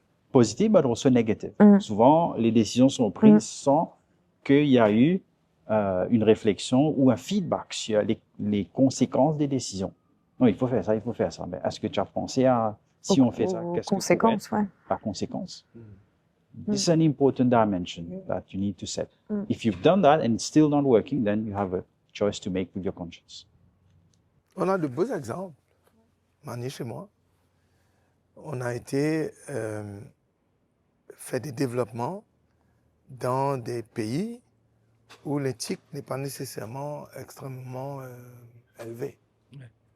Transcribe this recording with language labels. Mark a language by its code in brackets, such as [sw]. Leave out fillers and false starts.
[en] Positive, but also negative. [fr] Souvent, les décisions sont prises sans qu'il y a eu une réflexion ou un feedback sur les conséquences des décisions. Non, il faut faire ça, il faut faire ça. Mais est-ce que tu as pensé à, si on fait ça, Aux qu'est-ce que conséquences, ouais. la conséquence? [en] This is an important dimension that you need to set. If you've done that and it's still not working, then you have a choice to make with your conscience. [fr] On a de beaux exemples. Mani, chez moi, on a été fait des développements dans des pays où l'éthique n'est pas nécessairement extrêmement élevée. Ouais.